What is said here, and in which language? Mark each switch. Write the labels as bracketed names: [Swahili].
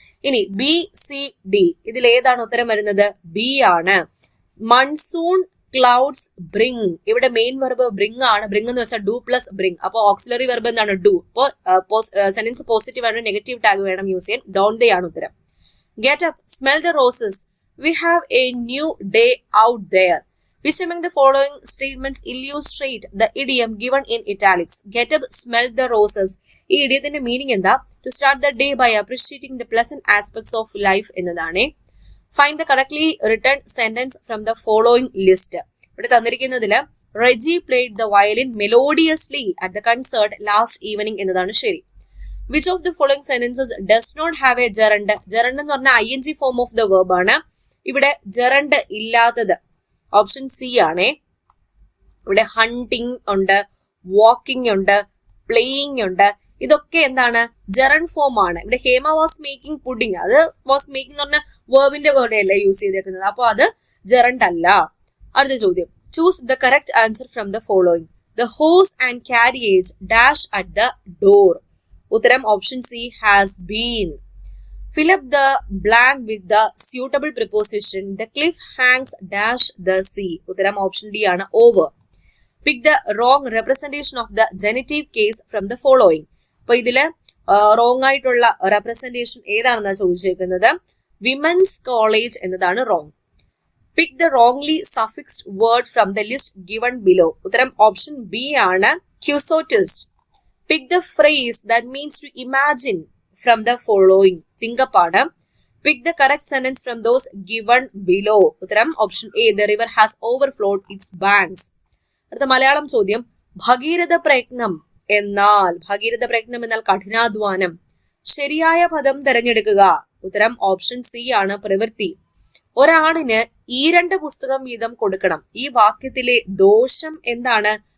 [Malayalam] ഇനി BCD ഇതിൽ ഏതാണ് ഉത്തരം വരുന്നത്? ബി ആണ്. Monsoon clouds bring. ഇവിടെ മെയിൻ വെർബ് ബ്രിങ് ആണ്. ബ്രിങ് എന്ന് വെച്ചാൽ ഡു പ്ലസ് ബ്രിങ്. അപ്പൊ ഓക്സിലറി വെർബ് എന്താണ്? ഡു. അപ്പോ സെന്റൻസ് പോസിറ്റീവ് ആണ്. നെഗറ്റീവ് ടാഗ് വേണം യൂസ് ചെയ്യാൻ. ഡോണ്ട് ദേ ആണ് ഉത്തരം. [English] Get up, smell the roses, We have a new day out there. Which among the following statements illustrate the idiom given in italics? Get up, smell the roses. [Malayalam] ഈ ഇഡിയത്തിന്റെ meaning എന്താ? [English] To start the day by appreciating the pleasant aspects of life [Malayalam] എന്നതാണ്. [English] Find the correctly written sentence from the following list. [Malayalam] ഇവിടെ തന്നിരിക്കുന്നതില് [English] Reggie played the violin melodiously at the concert last evening [Malayalam] എന്നതാണ് ശരി. [English] Which of the following sentences does not have a gerund? Gerund എന്ന് പറഞ്ഞാൽ ing form of the verb ആണ്. [Malayalam] ഇവിടെ gerund ഇല്ലാത്തത് option C ആണ്. ഇവിടെ ഹണ്ടിങ് ഉണ്ട്, വാക്കിംഗ് ഉണ്ട്, പ്ലേയിങ് ഉണ്ട്. ഇതൊക്കെ എന്താണ്? ജെറണ്ട് ഫോം ആണ്. ഇവിടെ ഹേമ വാസ് മേക്കിംഗ് പുഡിങ്, അത് വാസ് മേക്കിംഗ് എന്ന് പറഞ്ഞ വേർബിന്റെ വേർഡ് അല്ലേ യൂസ് ചെയ്തേക്കുന്നത്, അപ്പൊ അത് ജെറണ്ട് അല്ല. അടുത്ത ചോദ്യം, [English] Choose the correct answer from the following. The horse and carriage dash at the door. [Malayalam] ഉത്തരം option C has been. [English] Fill up the blank with the suitable preposition. The cliff hangs dash the sea. [Malayalam] ഉത്തരം option D ആണ്, over. [English] Pick the wrong representation of the genitive case from the following. [Malayalam] അപ്പൊ ഇതില് wrong ആയിട്ടുള്ള representation ഏതാണെന്നാ ചോദിച്ചേക്കുന്നത്. Women's college എന്നതാണ് wrong. [English] Pick the wrongly suffixed word from the list given below. [Malayalam] ഉത്തരം option B ആണ്, [English] ക്യൂസോട്ടിസ്റ്റ്. Pick the phrase that means to imagine from the following. തിങ്കപ്പാട്. Pick the correct sentence from those given below. [Malayalam] ഉത്തരം option A, [English] the river has overflowed its banks. [Malayalam] അടുത്ത മലയാളം ചോദ്യം, ഭഗീരഥ പ്രയത്നം എന്നാൽ കഠിനാധ്വാനം. ശരിയായ പദം തിരഞ്ഞെടുക്കുക. ഉത്തരം ഓപ്ഷൻ സി ആണ്, പ്രവൃത്തി. ഒരാണിന് 2 പുസ്തകം വീതം കൊടുക്കണം. ഈ വാക്യത്തിലെ ദോഷം എന്താണ്?